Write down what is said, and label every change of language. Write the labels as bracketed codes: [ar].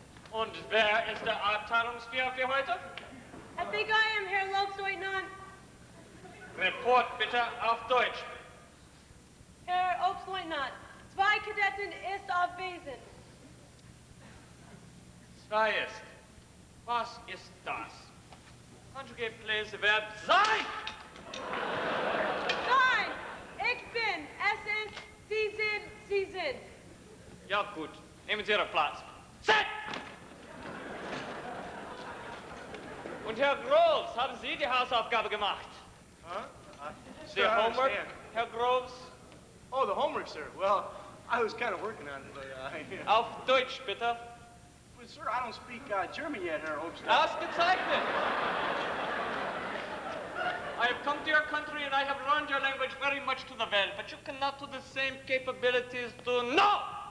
[de] Und wer ist der Abteilungsführer für heute? [en] I think I am, Herr Lobsleutnant. [de] Report bitte auf Deutsch. Herr Obstleutnant, zwei Kadetten ist abwesend. Zwei ist. Was ist das? [en] Conjugate please the verb [de] sein. Nein, ich bin. Es ist, Sie sind. Ja gut, nehmen Sie Ihren Platz. Set! Und Herr Groves, haben Sie die Hausaufgabe gemacht? Huh? [en] The Sir, I homework, understand. Herr Groves? Oh, the homework, sir. Well, I was kind of working on it, but, you know. [de] Auf Deutsch, bitte. [en] But, sir, I don't speak German yet, Herr Obstleutnant. [de] Ausgezeichnet. [en] I have come to your country and I have learned your language very much to the well, but you cannot do the same capabilities to no!